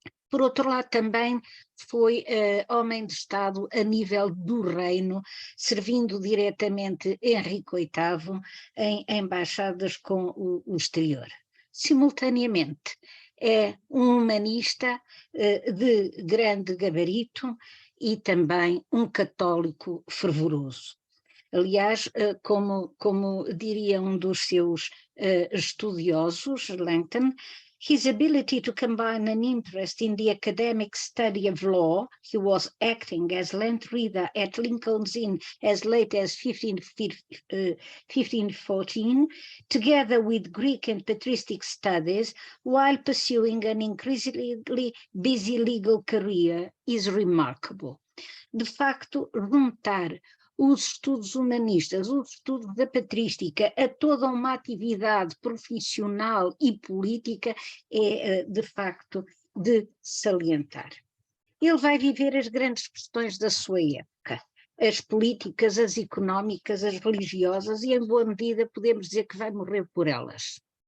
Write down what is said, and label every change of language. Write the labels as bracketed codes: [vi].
[pt] Por outro lado, também foi homem de Estado a nível do reino, servindo diretamente Henrique VIII em embaixadas com o exterior. Simultaneamente, é um humanista de grande gabarito e também um católico fervoroso. Aliás, como diria um dos seus estudiosos, [en] Langton, his ability to combine an interest in the academic study of law, he was acting as Land Reader at Lincoln's Inn as late as 1514, together with Greek and patristic studies, while pursuing an increasingly busy legal career, is remarkable. [pt] De facto, juntar os estudos humanistas, os estudos da patrística, a toda uma atividade profissional e política é, de facto, de salientar. Ele vai viver as grandes questões da sua época, as políticas, as económicas, as religiosas, e em boa medida podemos dizer que vai morrer por elas.